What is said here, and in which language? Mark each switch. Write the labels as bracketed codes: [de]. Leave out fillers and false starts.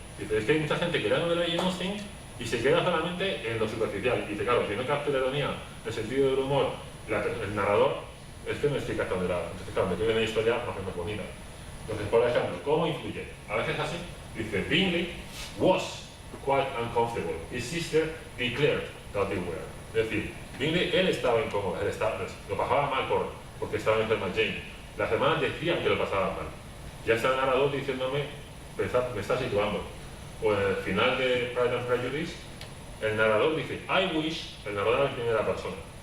[es] Dice, es que hay mucha gente que lea la novela de Jane Austen y se queda solamente en lo superficial. Y dice, claro, si no capta la ironía, el sentido del humor, el narrador, es que no explica hasta dónde la... Entonces, claro, me quedo en la historia más o menos bonita. Entonces, por ejemplo, ¿cómo influye? A veces así, dice, [en] Bingley was quite uncomfortable. His sister declared that they were. [es] Es decir, Bingley, él estaba incómodo, lo pasaba mal porque estaba enferma Jane. Las hermanas decían que lo pasaba mal. Ya está el narrador diciéndome, me está situando. O en el final de Pride and Prejudice, el narrador dice, [en] I wish, [es] el narrador en primera persona.